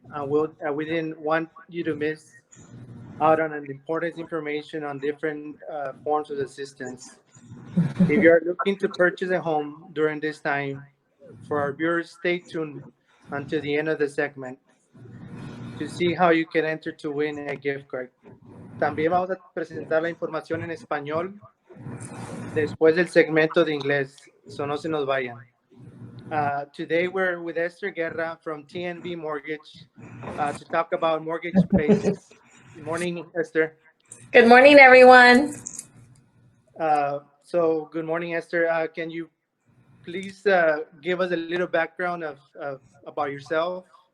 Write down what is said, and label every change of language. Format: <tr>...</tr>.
<en>We didn't want you to miss out on an important information on different forms of assistance. If you are looking to purchase a home during this time, for our viewers, stay tuned until the end of the segment to see how you can enter to win a gift card.</en> <es>También vamos a presentar la información en español después del segmento de inglés,</es> <en>so</en> <es>no se nos vayan.</es> <en>Today we're with Esther Guerra from TNB Mortgage to talk about mortgage basics. Good morning, Esther. Good morning, everyone. Good morning, Esther. Can you please give us a little background about yourself?</en>